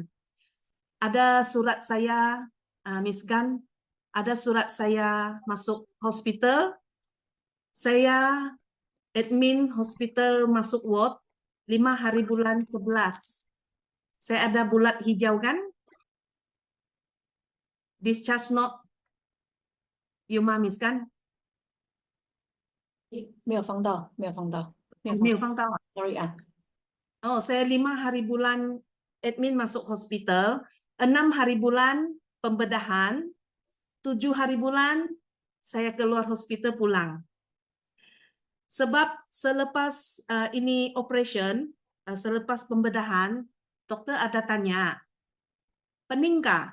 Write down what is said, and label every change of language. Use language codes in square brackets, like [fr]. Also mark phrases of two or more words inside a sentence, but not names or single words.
[ms] Ada surat saya, Miss Gan, ada surat saya masuk hospital, saya admin hospital masuk ward 5 hari bulan 11. Saya ada bulat hijau kan? [en] Discharge note, you Miss Gan? [zh] 没有放到，没有放到，没有放到啊。 Sorry 啊。 [ms] Oh, saya 5 hari bulan admin masuk hospital. 6 hari bulan pembedahan, 7 hari bulan saya keluar hospital pulang. Sebab selepas ini operation, selepas pembedahan, dokter ada tanya, pening kah?